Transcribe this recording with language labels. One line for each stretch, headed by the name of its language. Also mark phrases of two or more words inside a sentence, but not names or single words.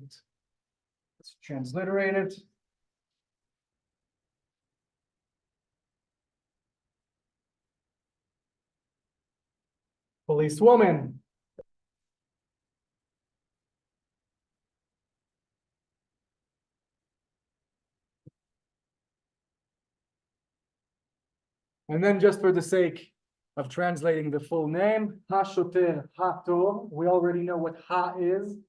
English: Let's transliterate it. Policewoman. And then just for the sake of translating the full name, ha-shoter, ha-tor, we already know what ha is.